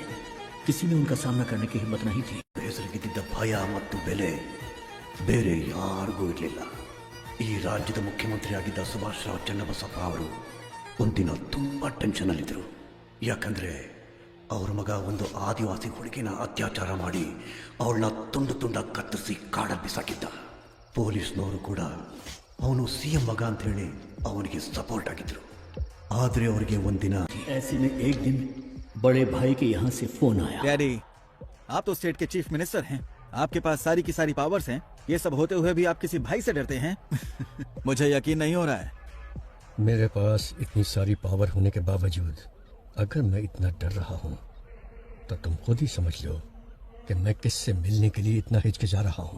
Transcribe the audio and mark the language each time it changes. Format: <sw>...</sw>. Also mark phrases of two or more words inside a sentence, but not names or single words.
<hi>किसी ने उनका सामना करने की हिम्मत नहीं थी।</hi> <kn>ಹೆಸರಿಗಿದ್ದ ಭಯ ಮತ್ತು ಬೆಲೆ ಬೇರೆ ಯಾರಿಗೂ ಇರಲಿಲ್ಲ। ಈ ರಾಜ್ಯದ ಮುಖ್ಯಮಂತ್ರಿಯಾಗಿದ್ದ ಸುಭಾಷ್ ರಾವ್ ಚನ್ನಬಸಪ್ಪ ಅವರು ಒಂದಿನ ತುಂಬಾ ಟೆನ್ಷನ್ ಅಲ್ಲಿದ್ದರು। ಯಾಕಂದ್ರೆ ಅವ್ರ ಮಗ ಒಂದು ಆದಿವಾಸಿ ಹುಡುಗಿನ ಅತ್ಯಾಚಾರ ಮಾಡಿ ಅವಳನ್ನ ತುಂಡು ತುಂಡಾಗಿ ಕತ್ತರಿಸಿ ಕಾಡಲ್ಲಿ ಬಿಸಾಕಿದ್ದ। ಪೊಲೀಸ್ನವರು ಕೂಡ ಅವನು ಸಿಎಂ ಮಗ ಅಂತ ಹೇಳಿ ಅವನಿಗೆ ಸಪೋರ್ಟ್ ಆಗಿದ್ರು।</kn> <hi>आदरे और के वंदिना ऐसे में एक दिन बड़े भाई के यहाँ से फोन आया। डैडी, आप तो स्टेट के</hi> <en>chief minister</en> <hi>हैं, आपके पास सारी की सारी पावर्स हैं। ये सब होते हुए भी आप किसी भाई से डरते हैं? मुझे यकीन नहीं हो रहा है। मेरे पास इतनी सारी पावर होने के बावजूद अगर मैं इतना डर रहा हूँ तो तुम खुद ही समझ लो कि मैं किससे मिलने के लिए इतना हिचकिचा रहा हूँ।</hi>